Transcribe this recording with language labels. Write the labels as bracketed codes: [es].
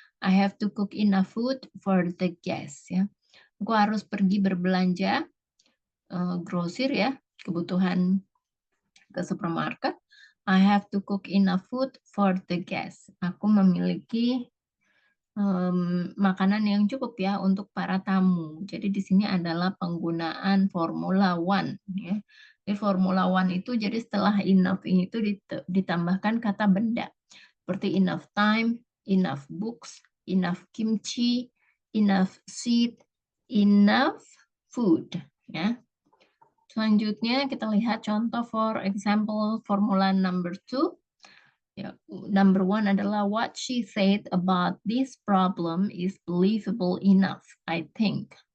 [en] I have to cook enough food for the guests [id] ya. Aku harus pergi berbelanja grosir ya, kebutuhan ke supermarket. [en] I have to cook enough food for the guests. [id] Aku memiliki makanan yang cukup ya untuk para tamu. Jadi di sini adalah penggunaan Formula One. Ya. Di Formula One itu jadi setelah enough ini itu ditambahkan kata benda. Seperti enough time, enough books, enough kimchi, enough seat, enough food. Ya. Selanjutnya kita lihat contoh for example Formula number 2. [en] Ya, number 1 adalah what she said about this problem is believable enough, I think.